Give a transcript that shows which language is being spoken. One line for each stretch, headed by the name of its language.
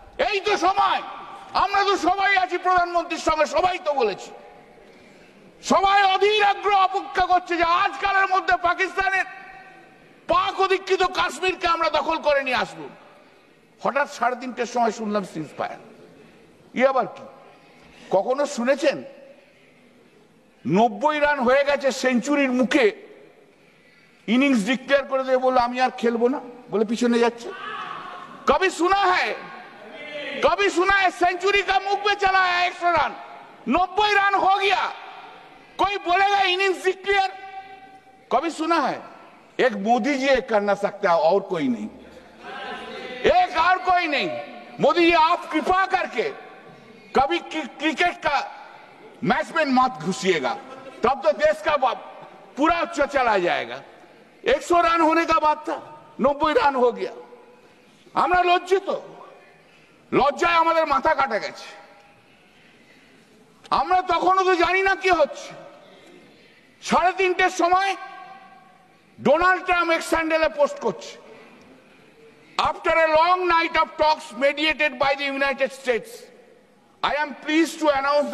Bangla: এই তো সময়, আমরা তো সবাই আছি প্রধানমন্ত্রীর সঙ্গে, সবাই তো বলেছি, সবাই অধীর আগ্রহ অপেক্ষা করছে যে আজকালের মধ্যে পাকিস্তানের পাক অধিকৃত কাশ্মীরকে আমরা দখল করে নিয়ে আসবো। হঠাৎ 3:30টার সময় শুনলাম সিজ ফায়ার। আবার কি? কখনো শুনেছেন 90 রান হয়ে গেছে, সেঞ্চুরির মুখে ইনিংস ডিক্লেয়ার করে দিয়ে বললো আমি আর খেলবো না, বলে পিছনে যাচ্ছে?
Hindi: কবি শোনা হ্যায়, कभी सुना है सेंचुरी का मुख पे चला है 100 रन, 90 रन हो गया, कोई बोलेगा इनिंग्स डिक्लेयर? कभी सुना है? एक मोदी जी एक करना सकता है और कोई नहीं, एक और कोई नहीं। मोदी जी आप कृपा करके कभी क्रिकेट का मैच में मत घुसिएगा, तब तो देश का पूरा चला जाएगा। 100 रन होने का बात था, 90 रन हो गया।
Bangla: আমরা লজ্জিত, লজ্জায় আমাদের মাথা কাটা গেছে। আমরা তখনও তো জানি না কি হচ্ছে। 3:30টার সময় ডোনাল্ড ট্রাম্প এক্স হ্যান্ডেলে পোস্ট করছে,
English: after a long night of talks mediated by the United States, I am pleased to announce